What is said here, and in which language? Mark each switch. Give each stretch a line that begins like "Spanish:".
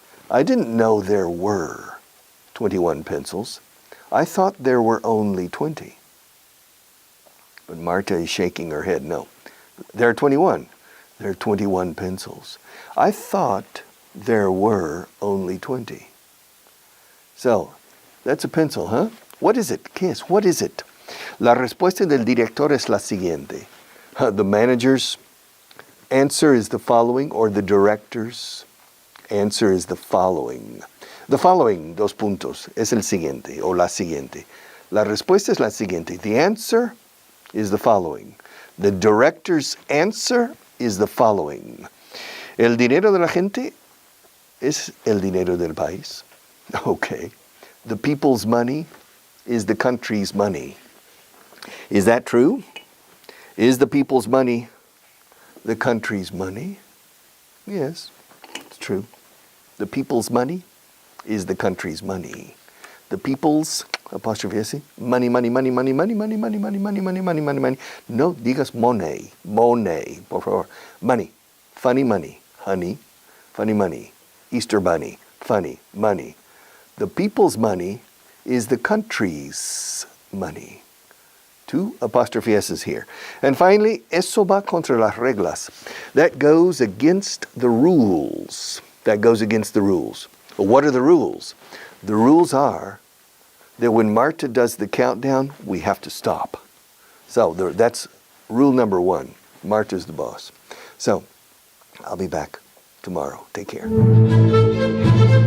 English: I didn't know there were 21 pencils. I thought there were only 20. But Marta is shaking her head. No, there are 21. There are 21 pencils. I thought there were only 20. So, that's a pencil, huh? What is it?
Spanish: ¿Qué es?
English: What is it?
Spanish: La respuesta del director es la siguiente.
English: The manager's answer is the following, or the director's answer is the following. The following,
Spanish: dos puntos, es el siguiente, o la siguiente. La respuesta es la siguiente.
English: The answer is the following. The director's answer is the following.
Spanish: El dinero de la gente es el dinero del país.
English: Okay. The people's money is the country's money. Is that true? Is the people's money the country's money? Yes, it's true. The people's money is the country's money. The people's, apostrophe S, money, money, money, money, money, money, money, money, money, money, money, money, money.
Spanish: No digas
English: money, money,
Spanish: por favor.
English: Money, funny money, honey, funny money. Easter bunny, funny, money. The people's money is the country's money. Two apostrophe S's here. And finally,
Spanish: eso va contra las reglas.
English: That goes against the rules. That goes against the rules. Well, what are the rules? The rules are that when Marta does the countdown, we have to stop. So that's rule number one. Marta's the boss. So I'll be back tomorrow. Take care.